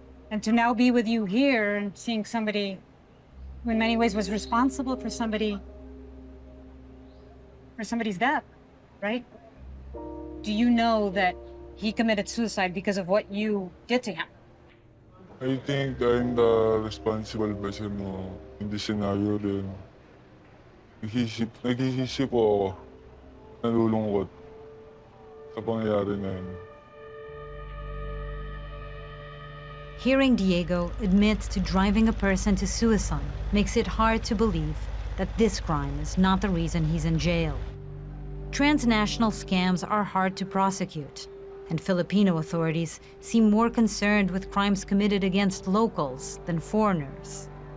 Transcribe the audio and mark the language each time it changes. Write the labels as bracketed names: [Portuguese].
[English] And to now be with you here and seeing somebody who in many ways was responsible for somebody's death, right? Do you know that he committed suicide because of what you did to him? I think I'm the responsible person in this scenario din. [Filipino] Nag-iisip po ako. Nalulungkot sa pangyayari na yun. [English] Hearing Diego admit to driving a person to suicide makes it hard to believe that this crime is not the reason he's in jail. Transnational scams are hard to prosecute, and Filipino authorities seem more concerned with crimes committed against locals than foreigners.